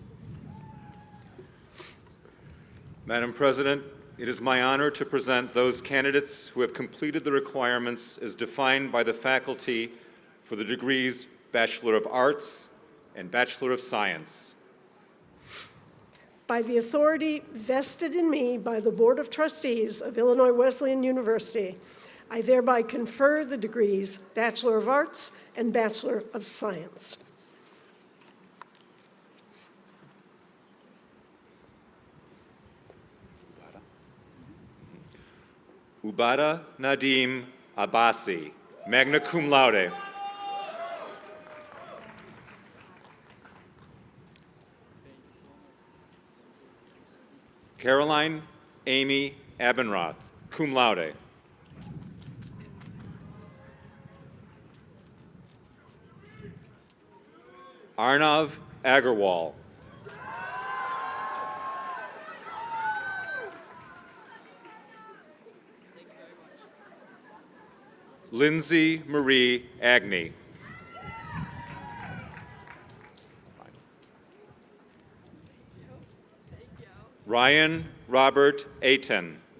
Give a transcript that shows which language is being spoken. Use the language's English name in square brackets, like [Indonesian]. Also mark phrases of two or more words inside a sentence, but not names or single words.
[English] Madam President, it is my honor to present those candidates who have completed the requirements as defined by the faculty for the degrees Bachelor of Arts and Bachelor of Science. By the authority vested in me by the Board of Trustees of Illinois Wesleyan University, I thereby confer the degrees Bachelor of Arts and Bachelor of Science. Ubada Nadim Abbasi, [Latin] magna cum laude. [English] Caroline Amy Abendroth, [Latin] cum laude. [English] Arnav Agarwal. Lindsay Marie Agnew. Ryan Robert Aiton.